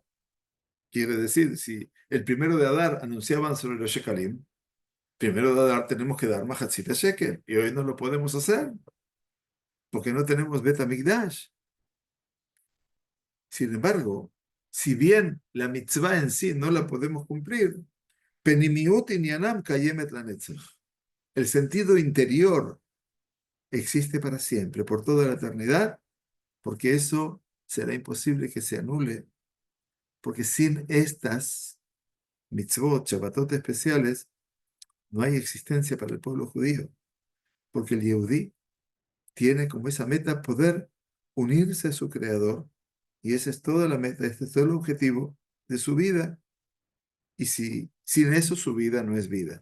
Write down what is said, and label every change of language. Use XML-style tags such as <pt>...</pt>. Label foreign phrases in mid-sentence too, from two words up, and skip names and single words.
<es>Quiere decir, si el primero de Adar anunciaban sobre los Shekalim, primero de Adar tenemos que dar</es> <he>מחצית שקל,</he> <es>y hoy no lo podemos hacer, porque no tenemos Bet HaMikdash. Sin embargo, si bien la mitzvah en sí no la podemos cumplir,</es> <he>פנימיות ענינם קיימת לנצח.</he> <es>El sentido interior existe para siempre, por toda la eternidad, porque eso será imposible que se anule, porque sin estas mitzvot, shabbatot especiales, no hay existencia para el pueblo judío, porque el Yehudí tiene como esa meta poder unirse a su Creador, y esa es toda la meta, este es todo el objetivo de su vida, y sin eso su vida no es vida.</es>